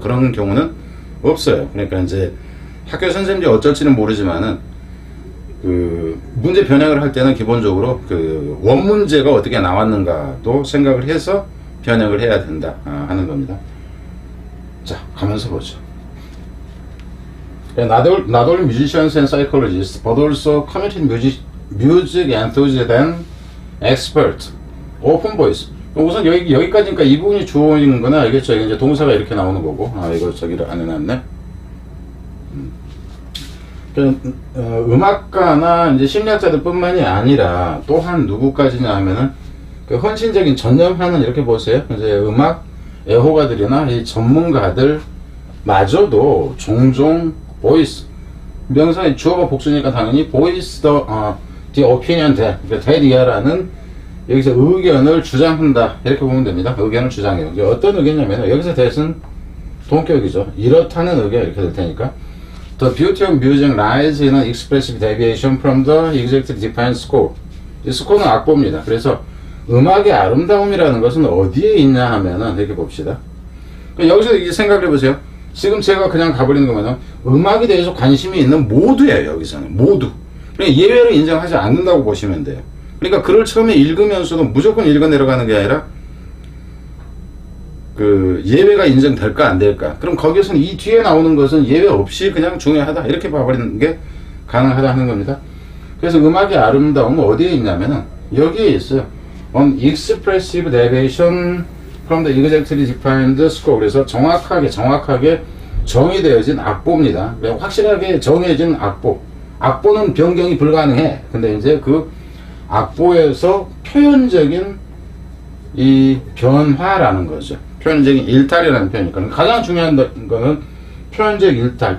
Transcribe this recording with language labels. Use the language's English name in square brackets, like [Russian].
[Korean] 그런 경우는 없어요. 그러니까 이제 학교 선생님들이 어쩔지는 모르지만은 그 문제 변형을 할 때는 기본적으로 그 원문제가 어떻게 나왔는가도 생각을 해서 변형을 해야 된다 하는 겁니다. 자, 가면서 보죠. [English] Not only musicians and psychologists, but also committed music enthusiasts and experts. Open voice. [Korean] 우선 여기까지니까 이 부분이 주어진 거는 알겠죠? 이제 동사가 이렇게 나오는 거고. 이거 저기를 안 해놨네. 음악가나 이제 심리학자들 뿐만이 아니라 또한 누구까지냐 하면은 그 헌신적인 전념하는 이렇게 보세요. 이제 음악 애호가들이나 이 전문가들 마저도 종종 보이스 명사의 주어가 복수니까 당연히 보이스 the opinion 대리아라는 여기서 의견을 주장한다 이렇게 보면 됩니다. 의견을 주장해요. 어떤 의견이냐면 여기서 대신 동격이죠. 이렇다는 의견 이렇게 될 테니까 [English] The beauty of music lies in an expressive deviation from the exactly defined score. [Korean] 이 스코어는 악보입니다. 그래서 음악의 아름다움이라는 것은 어디에 있냐 하면은 이렇게 봅시다. 여기서 이제 생각해 보세요. 지금 제가 그냥 가버리는 거면 음악에 대해서 관심이 있는 모두예요. 여기서는 모두. 그러니까 예외를 인정하지 않는다고 보시면 돼요. 그러니까 글을 처음에 읽으면서도 무조건 읽어 내려가는 게 아니라 그 예외가 인정될까 안 될까. 그럼 거기서는 이 뒤에 나오는 것은 예외 없이 그냥 중요하다 이렇게 봐버리는 게 가능하다 하는 겁니다. 그래서 음악의 아름다움은 어디에 있냐면은 여기에 있어요. [English] On expressive deviation from the exactly defined score. [Korean] 그래서 정확하게 정의되어진 악보입니다. 확실하게 정해진 악보. 악보는 변경이 불가능해. 근데 이제 그 악보에서 표현적인 이 변화라는 거죠. 표현적인 일탈이라는 표현이니까 가장 중요한 거는 표현적 일탈.